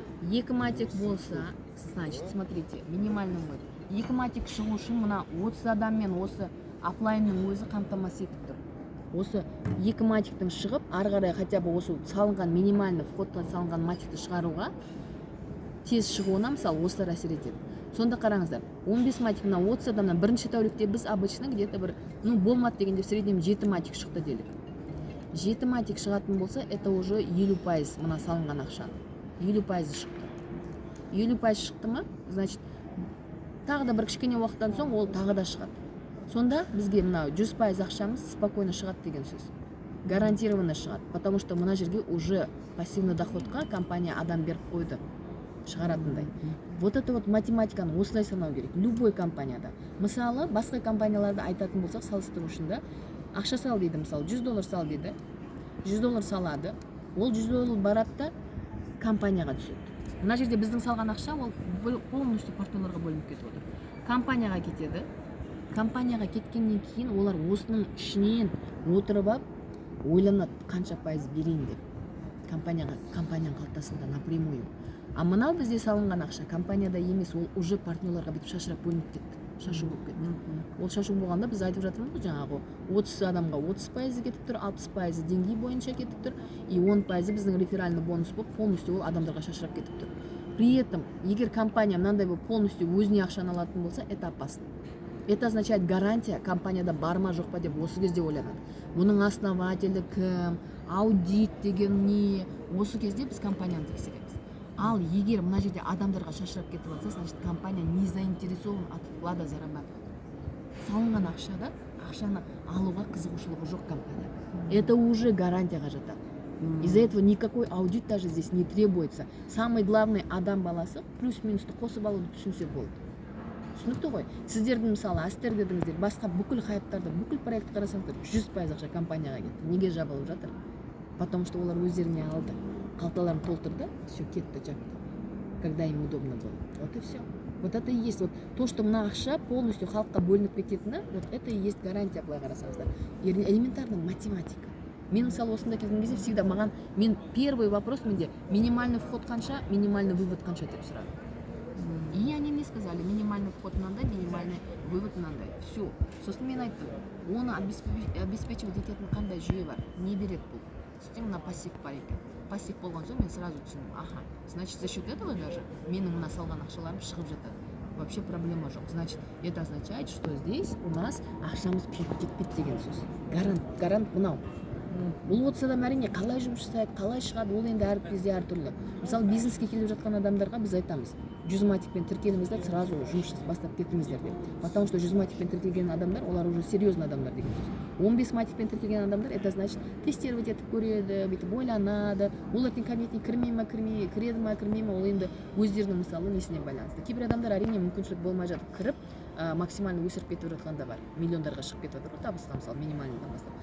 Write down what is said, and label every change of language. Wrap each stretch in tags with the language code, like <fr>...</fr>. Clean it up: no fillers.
<kk>Екі матик болса,</kk> <ru>значит, смотрите, минимальный вывод.</ru> <kk>Екі матик шығу үшін мына 30 адаммен осы офлайнның өзі қамтамасыз етіп тұр. Осы екі матиктің шығып, ары қарай</kk> <ru>хотя бы</ru> <kk>осы салынған минимальный входқа салынған матикті шығаруға тез шығуына мысалы осылар әсер етеді. Сонда қараңыздар, 15 матик мына 30 адамнан бірінші тәулікте біз</kk> <ru>обычно где-то</ru> <kk>бір, болмады дегенде</kk> <ru>в среднем</ru> <kk>7 матик шықты делік. 7 матик шығатын болса,</kk> <ru>это уже</ru> <kk>50% мына салынған ақша. 50% шықты. 50% шықты ма? Значит, тағы да бір кішкене уақыттан соң ол тағы да шығады. Сонда бізге мына 100% ақшамыз спокойно шығады деген сөз. Гарантированно шығады,</kk> <ru>потому что</ru> <kk>мына жерге уже пассивный доходқа компания адам беріп қойды шығаратындай.</kk> <ru>Вот это вот</ru> <kk>математиканы осылай санау керек. Любой компанияда. Мысалы, басқа компанияларды айтатын болсақ, салыстыру үшін да ақша сал дейді, мысалы $100 сал дейді, $100 салады, ол $100 барады да компанияға түседі. Мына жерде біздің салған ақша ол полностью партнерларға бөлініп кетіп отыр. Компанияға кетеді. Компанияға кеткеннен кейін олар осының ішінен отырып алып ойланады, қанша пайыз берейін деп. Компанияның қалтасында напрямую. А мынау бізде салынған ақша компанияда емес, ол уже партнерларға бүйтіп шашырап бөлініп кетті. Шашу болып кетті. Ол шашу болғанда біз айтып жатырмыз жаңағы 30 адамға 30% кетіп тұр, 60% деңгей бойынша кетіп тұр, и 10% біздің реферальный бонус болып полностью ол адамдарға шашырап кетіп тұр.</kk> <ru>При этом,</ru> <kk>егер компания мынандай болып полностью өзіне ақшаны алатын болса,</kk> <ru>это опасно. Это означает</ru> <kk>гарантия компанияда бар ма жоқ па деп осы кезде ойланады. Бұның основателі кім, аудит деген не, осы кезде біз компанияны тексереміз. Ал егер мына жерде адамдарға шашырап кетіп алса, значит</kk> <ru>компания не заинтересован от вклада зарабатывать.</ru> <kk>Салынған ақшаны алуға қызығушылығы жоқ компания.</kk> <ru>Это уже</ru> <kk>гарантияға жатады.</kk> <ru>Из-за этого никакой аудит даже здесь не требуется. Самый главный</ru> <kk>адам баласы плюс-минусты қосып алуды түсінсе болды. Түсінікті ғой. Сіздердің мысалы Астер дедіңіздер, басқа бүкіл хайптарды, бүкіл проект қарасаңыздар 100% ақша компанияға кетті. Неге жабылып жатыр?</kk> <ru>Потому что</ru> <kk>олар өздеріне алды. Қалталарын толтырды,</kk> <ru>все,</ru> <kk>кетті, жапты.</kk> <ru>Когда им удобно было. Вот и все. Вот это и есть. Вот то, что</ru> <kk>мына ақша</kk> <ru>полностью</ru> <kk>халыққа бөлініп кететіні,</kk> <ru>вот это и есть гарантия,</ru> <kk>былай қарасаңыздар.</kk> <ru>Элементарная математика.</ru> <kk>Мен мысалы осында келген кезде всегда маған,</kk> <ru>первый вопрос</ru> <kk>менде минимальный вход қанша, минимальный вывод қанша деп сұрады.</kk> <ru>И они мне сказали, минимальный вход мынандай, минимальный вывод мынандай. Все.</ru> <kk>Сосын мен айттым, оны обеспечивать ететін қандай жүйе бар, не береді бұл? Сөйтсем мына пассив бар екен. Пассив болған соң мен сразу түсіндім, ага,</kk> <ru>значит за счет этого даже</ru> <kk>менің мына салған ақшаларым шығып жатады. Вообще проблема жоқ.</kk> <ru>Значит, это означает, что здесь у нас</ru> <kk>ақшамыз кетпейді деген сөз. Гарант мынау. Бұл 30 адам әрине қалай жұмыс жасайды, қалай шығады, ол енді әр кезде әртүрлі. Мысалы бизнеске келіп жатқан адамдарға біз айтамыз, 100 матикпен тіркеліңіздер, сразу жұмыс бастап кетіңіздер деп.</kk> <ru>Потому что</ru> <kk>100 матикпен тіркелген адамдар, олар уже серьезный адамдар деген сөз. 15 матикпен тіркелген адамдар,</kk> <ru>это значит</ru> <kk>тестировать етіп көреді, бүйтіп ойланады, ол ертең кабинетіне кірмей ма, кіреді ма, кірмей ма, ол енді өздерінің мысалы несіне байланысты. Кейбір адамдар әрине мүмкіншілік болмай жатып кіріп, максимально өсіріп кетіп жатқан да бар. Миллиондарға шығып кетіп жатыр, табысқа мысалы минимальныйдан бастап.</kk>